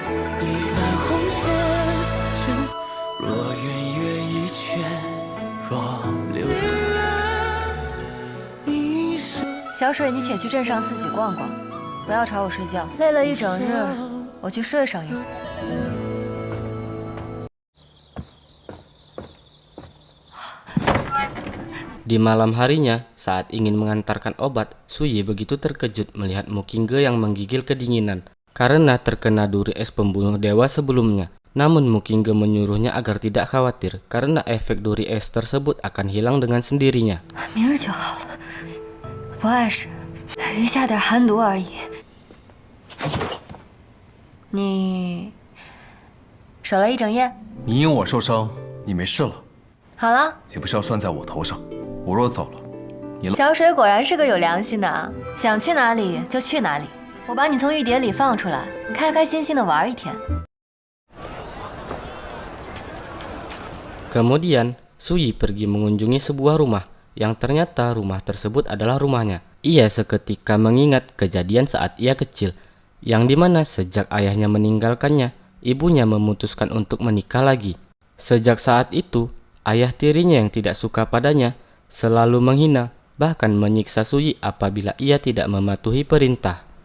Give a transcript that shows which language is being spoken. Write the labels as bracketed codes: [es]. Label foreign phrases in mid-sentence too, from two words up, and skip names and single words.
[zh] 一旦红线，若圆月一圈，若流年。小水，你且去镇上自己逛逛，不要吵我睡觉。累了一整日，我去睡上一会儿。 [id] Di malam harinya, saat ingin mengantarkan obat, Suyi begitu terkejut melihat Mukingge yang menggigil kedinginan karena terkena duri es pembunuh dewa sebelumnya. Namun Mukingge menyuruhnya agar tidak khawatir karena efek duri es tersebut akan hilang dengan sendirinya. [zh] 明日就好了。不碍事，余下点寒毒而已。你守了一整夜。你因我受伤，你没事了。好了，岂不是要算在我头上？我若走了，你小水果然是个有良心的啊，想去哪里就去哪里。我把你从玉蝶里放出来，开开心心的玩一天。 [id] Kemudian, Suyi pergi mengunjungi sebuah rumah, yang ternyata rumah tersebut adalah rumahnya. Ia seketika mengingat kejadian saat ia kecil, yang dimana sejak ayahnya meninggalkannya, ibunya memutuskan untuk menikah lagi. Sejak saat itu, ayah tirinya yang tidak suka padanya selalu menghina, bahkan menyiksa Suyi apabila ia tidak mematuhi perintah.